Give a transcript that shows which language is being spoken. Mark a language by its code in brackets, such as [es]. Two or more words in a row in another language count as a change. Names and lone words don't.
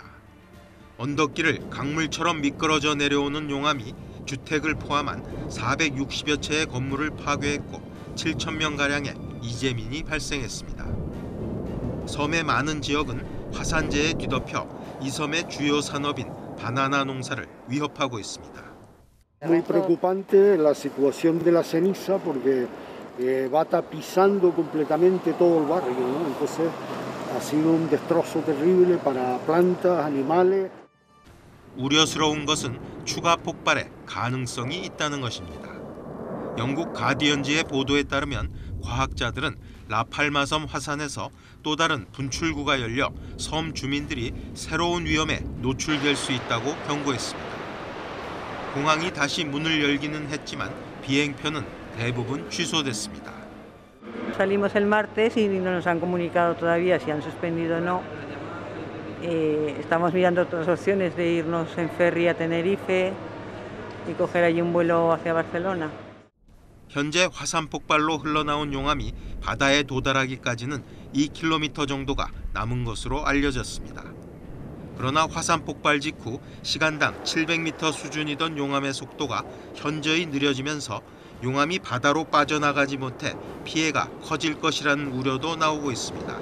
[ko] 언덕길을 강물처럼 미끄러져 내려오는 용암이 주택을 포함한 460여 채의 건물을 파괴했고 7,000명가량의 이재민이 발생했습니다. 섬의 많은 지역은 화산재에 뒤덮여 이 섬의 주요 산업인 바나나 농사를 위협하고 있습니다. [es] Muy preocupante la situación de la ceniza porque va tapizando completamente todo el barrio, ¿no? Entonces ha sido un destrozo terrible para plantas, animales. [ko] 우려스러운 것은 추가 폭발의 가능성이 있다는 것입니다. 영국 가디언지의 보도에 따르면 과학자들은 라팔마섬 화산에서 또 다른 분출구가 열려 섬 주민들이 새로운 위험에 노출될 수 있다고 경고했습니다. 공항이 다시 문을 열기는 했지만 비행편은 대부분 취소됐습니다. [es] Salimos el martes y no nos han comunicado todavía si han suspendido o no. Estamos mirando otras opciones de irnos en ferry a Tenerife y coger allí un vuelo hacia Barcelona. [ko] 현재 화산 폭발로 흘러나온 용암이 바다에 도달하기까지는 2km 정도가 남은 것으로 알려졌습니다. 그러나 화산 폭발 직후 시간당 700m 수준이던 용암의 속도가 현저히 느려지면서 용암이 바다로 빠져나가지 못해 피해가 커질 것이라는 우려도 나오고 있습니다.